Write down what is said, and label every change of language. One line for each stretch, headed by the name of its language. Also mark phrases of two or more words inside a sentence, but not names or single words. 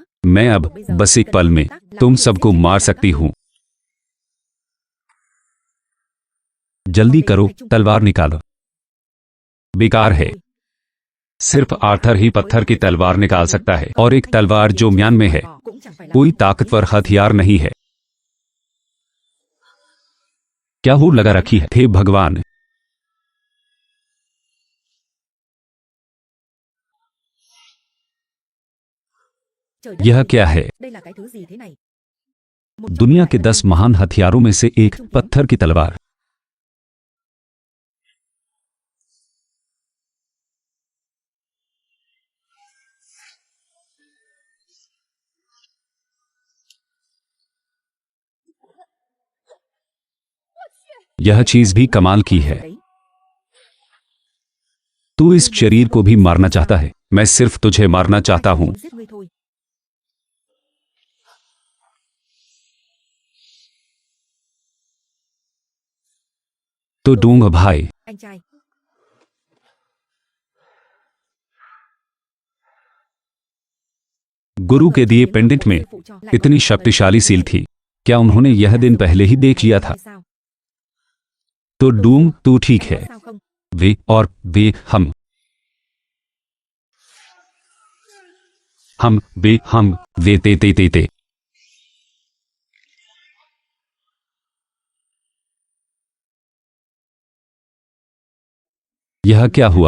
Hindi: मैं अब बस एक पल में तुम सबको मार सकती हूँ। जल्दी करो, तलवार निकालो। बेकार है। सिर्फ आर्थर ही पत्थर की तलवार निकाल सकता है, और एक तलवार जो म्यान में है।
Vietnamese: Cũng chẳng phải là
Hindi: कोई ताकतवर हथियार नहीं है। क्या हूर लगा रखी है? हे भगवान!
Vietnamese: trời đất
Hindi: यह
Vietnamese: ơi,
Hindi: क्या है?
Vietnamese: đây là cái thứ gì thế này? Một trong
Hindi: दुनिया
Vietnamese: những
Hindi: के
Vietnamese: đại
Hindi: 10
Vietnamese: nhân
Hindi: महान हथियारों में से एक पत्थर की तलवार। यह चीज भी कमाल की है।
Vietnamese: đấy.
Hindi: तू इस शरीर को भी मारना चाहता है। मैं सिर्फ तुझे मारना चाहता हूं।
Vietnamese: Muốn giết ngươi thôi.
Hindi: तो डूंग भाई,
Vietnamese: Anh trai,
Hindi: गुरु के दिए पेंडेंट में इतनी शक्तिशाली सील थी। क्या उन्होंने यह दिन पहले ही देख लिया था?
Vietnamese: hay sao?
Hindi: तो डूंग, तू ठीक
Vietnamese: Anh
Hindi: है।
Vietnamese: có sao không? वे और वे हम वे ते ते ते ते।
Hindi: यह क्या हुआ?